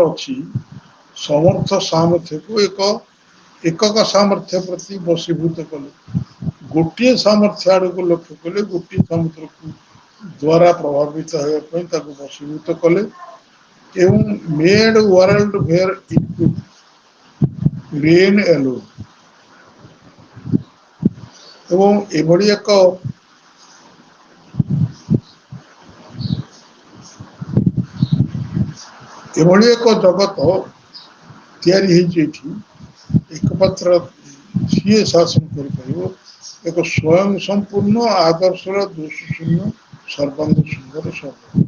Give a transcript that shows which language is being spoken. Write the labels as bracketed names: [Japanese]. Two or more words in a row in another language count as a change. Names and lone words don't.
[Odia] ଅଛି ସମର୍ଥ ସାମର୍ଥ୍ୟକୁ ଏକକ ସାମର୍ଥ୍ୟ ପ୍ରତି ବଶୀଭୂତ କଲେ ଗୋଟିଏ ସାମର୍ଥ୍ୟ ଆଡକୁ ଲକ୍ଷ୍ୟ କଲେ ଗୋଟିଏ ସାମର୍ଥ୍ୟକୁ ଦ୍ୱାରା ପ୍ରଭାବିତ ହେବା ପାଇଁ ତାକୁ ବଶୀଭୂତ କଲେ ଏବଂ [English] made world where it could reign alone [Odia] ଏବଂ ଏଭଳି ଏକ ଜଗତ ତିଆରି ହେଇଛି ଏଠି ଏକମାତ୍ର ସିଏ ଶାସନ କରିପାରିବ ଏକ ସ୍ୱୟଂ ସମ୍ପୂର୍ଣ୍ଣ ଆଦର୍ଶର ଦୋଷ ଶୂନ୍ୟ ସର୍ବାଙ୍ଗ ସୁନ୍ଦର ସର୍ବ